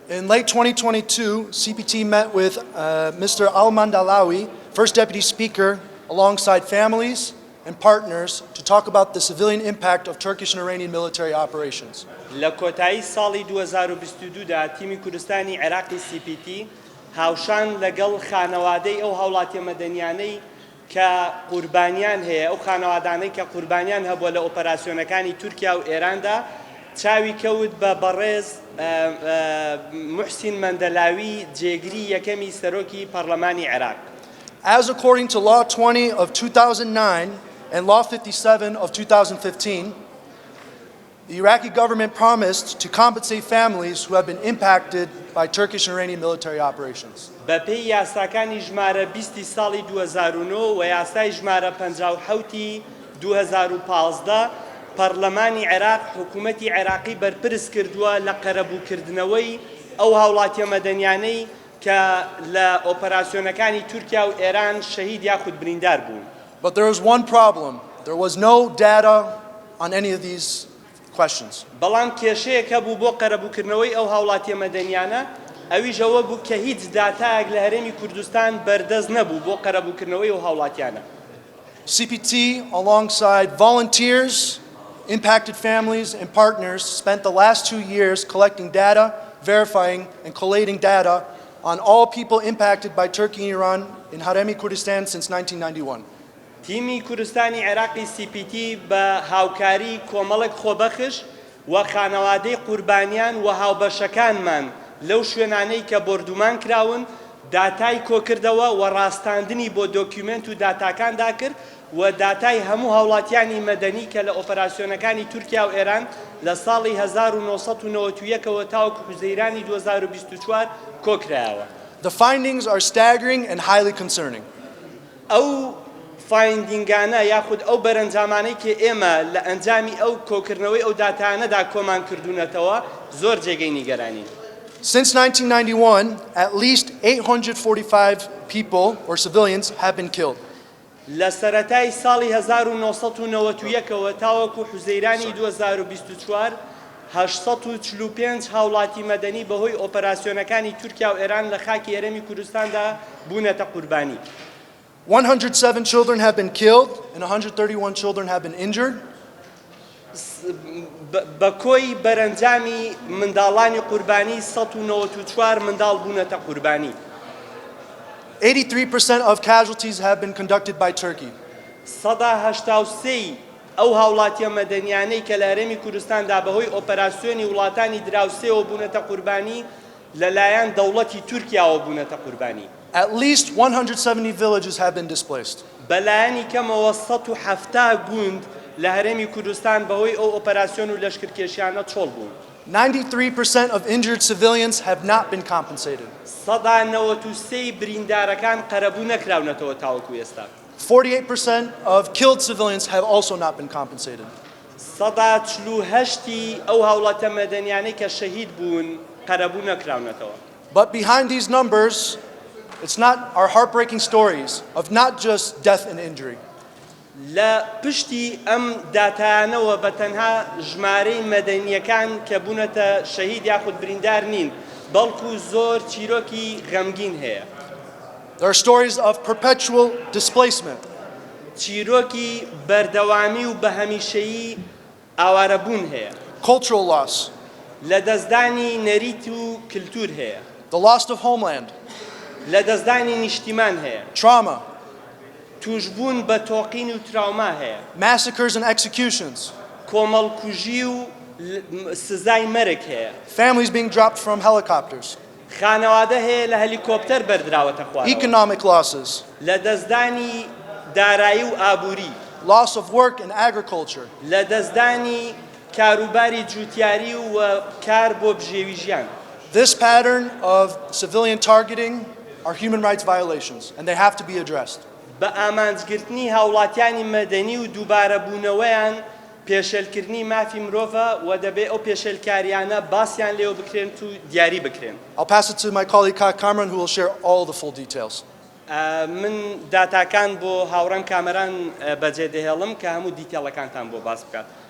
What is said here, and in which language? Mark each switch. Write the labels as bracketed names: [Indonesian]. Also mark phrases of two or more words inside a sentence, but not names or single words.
[English] In late 2022, CPT met with Mr. Al-Mandalawi, First Deputy Speaker, alongside families and partners to talk about the civilian impact of Turkish and Iranian military operations. [Central Kurdish] لە کۆتایی ساڵی 2022 دا تیمی کوردستانی عێراقی CPT هاوشان لەگەڵ خانەوادەی ئەو هاوڵاتیە مەدەنیانەی کە قوربانیان هەیە ئەو خانەوادانەی کە قوربانیان هەبووە لە ئۆپەراسیۆنەکانی تورکیا و ئێراندا چاوی کەوت بە بەڕێز محسین مەندەلاوی جێگری یەکەمی سەرۆکی پەرلەمانی عێراق. [English] As according to Law 20 of 2009 and Law 57 of 2015, the Iraqi government promised to compensate families who have been impacted by Turkish and Iranian military operations. [Central Kurdish] بەپێی یاساکانی ژمارە 20 ساڵی 2009 و یاسای ژمارە 57 2015 پەرلەمانی عێراق حکوومەتی عێراقی بەرپرس کردووە لە قەرەبووکردنەوەی ئەو هاوڵاتیە مەدەنیانەی کە لە ئۆپەراسیۆنەکانی تورکیا و ئێران شەهید یاخود بریندار بوون. [English] But there was one problem. There was no data on any of these questions. [Central Kurdish] بەڵام کێشەیەکە بوو بۆ قەرەبووکردنەوەی ئەو هاوڵاتیە مەدەنیانە ئەویش ئەوە بوو کە هیچ داتایەک لە هەرێمی کوردستان بەردەست نەبوو بۆ قەرەبووکردنەوەی ئەو هاوڵاتیانە. [English] CPT, alongside volunteers, impacted families, and partners, spent the last 2 years collecting data, verifying, and collating data on all people impacted by Turkey and Iran in Harem-e Kurdistan since 1991. [Central Kurdish] تیمی کوردستانی عێراقی CPT بە هاوکاری کۆمەڵێک خۆبەخش و خانەوادەی قوربانیان و هاوبەشەکانمان لەو شوێنانەی کە بردومان کراون داتای کۆکردەوە و ڕاستاندنی بۆ دۆکیومنت و داتاکاندا کرد و داتای هەموو هاوڵاتیانی مەدەنی کە لە ئۆپەراسیۆنەکانی تورکیا و ئێران لە ساڵی 1991ەوە تاوەکو حوزەیرانی 2024 کۆکرایەوە. [English] The findings are staggering and highly concerning. [Central Kurdish] ئەو فایندینگانە یاخود ئەو بەرەنجامانەی کە ئێمە لە ئەنجامی ئەو کۆکردنەوەی ئەو داتانەدا کۆمان کردوونەتەوە زۆر جێگەی نیگەرانین. [English] Since 1991, at least 845 people or civilians have been killed. [Central Kurdish] لە سەرەتای ساڵی 1991ەوە تاوەکو حوزەیرانی 2024 845 هاوڵاتی مەدەنی بەهۆی ئۆپەراسیۆنەکانی تورکیا و ئێران لە خاکی هەرێمی کوردستاندا بوونەتە قوربانی. [English] 107 children have been killed and 131 children have been injured. [Central Kurdish] بە کۆی بەرەنجامی منداڵانی قوربانی 194 منداڵ بوونەتە قوربانی. [English] 83% of casualties have been conducted by Turkey. [Central Kurdish] 183 ئەو هاوڵاتیە مەدەنیانەی کە لە هەرێمی کوردستاندا بەهۆی ئۆپەراسیۆنی وڵاتانی دراوسێەوە بوونەتە قوربانی لەلایەن دەوڵەتی تورکیاوە بوونەتە قوربانی. [English] At least 170 villages have been displaced. [Central Kurdish] بەلایەنی کەمەوە 170 گوند لە هەرێمی کوردستان بەهۆی ئەو ئۆپەراسیۆن و لەشکرکێشیانە چۆڵ بوون. [English] 93% of injured civilians have not been compensated. [Central Kurdish] 93 بریندارەکان قەرەبوو نەکراونەتەوە تاوەکو ئێستا. [English] 48% of killed civilians have also not been compensated. [Central Kurdish] 148 ئەو هاوڵاتە مەدەنیانەی کە شەهید بوون قەرەبوو نەکراونەتەوە. [English] But behind these numbers, it's not our heartbreaking stories of not just death and injury. [Central Kurdish] لە پشتی ئەم داتانەوە بە تەنها ژمارەی مەدەنیەکان کە بوونەتە شەهید یاخود بریندار نین بەڵکو زۆر چیرۆکی غەمگین هەیە. [English] There are stories of perpetual displacement. [Central Kurdish] چیرۆکی بەردەوامی و بە هەمیشەیی ئاوارەبوون هەیە. [English] Cultural loss. [Central Kurdish] لە دەستدانی نەریت و کلتور هەیە. [English] The loss of homeland. [Central Kurdish] لە دەستدانی نیشتیمان هەیە. [English] Trauma. [Central Kurdish] توشبوون بە تۆقین و تراوما هەیە. [English] Massacres and executions. [Central Kurdish] کۆمەڵکوژی و سزای مەرگ هەیە. [English] Families being dropped from helicopters. [Central Kurdish] خانەوادە هەیە لە هەلیکۆپتەر بەردراوەتە خوارەوە. [English] Economic losses. [Central Kurdish] لە دەستدانی دارایی و ئابووری. [English] Loss of work and agriculture. [Central Kurdish] لە دەستدانی کاروباری جوتیاری و کار بۆ بژێوی ژیان. [English] This pattern of civilian targeting are human rights violations, and they have to be addressed. [Central Kurdish] بە ئامانجگرتنی هاوڵاتیانی مەدەنی و دووبارەبوونەوەیان پێشێلکردنی مافی مرۆڤە و دەبێت ئەو پێشێلکاریانە باسییان لێوە بکرێن و دیاری بکرێن. [English] I'll pass it to my colleague Kak Kamran, who will share all the full details. [Central Kurdish] من داتاکان بۆ هاوڕان کامەران بەجێدەهێڵم کە هەموو دیتێڵەکانتان بۆ باس بکات.